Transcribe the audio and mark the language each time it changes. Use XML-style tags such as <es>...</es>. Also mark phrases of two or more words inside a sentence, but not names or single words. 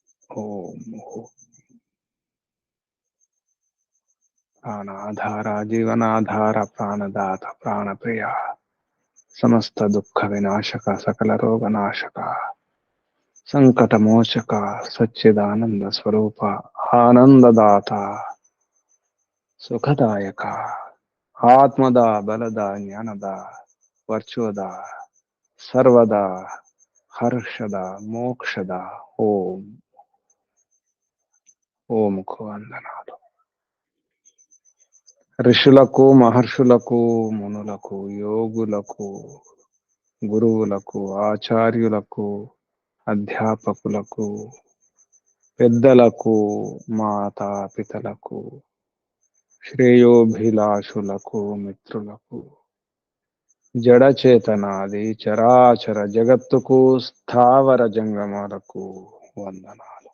<sa>ओम प्राणाधार जीवनाधार प्राणदात प्राणप्रिय समस्त दुख विनाशक सकल रोग नाशक संकट मोचक सच्चिदानंद स्वरूप आनंददाता सुखदायक आत्मद बलद ज्ञानद वर्चोद सर्वदा हर्षद मोक्षद ओम</sa> <te>ఓముకు వందనాలు. ఋషులకు మహర్షులకు మునులకు యోగులకు గురువులకు ఆచార్యులకు అధ్యాపకులకు పెద్దలకు మాతాపితలకు శ్రేయోభిలాషులకు మిత్రులకు జడచేతనాది చరాచర జగత్తుకు స్థావర జంగమాలకు వందనాలు.</te>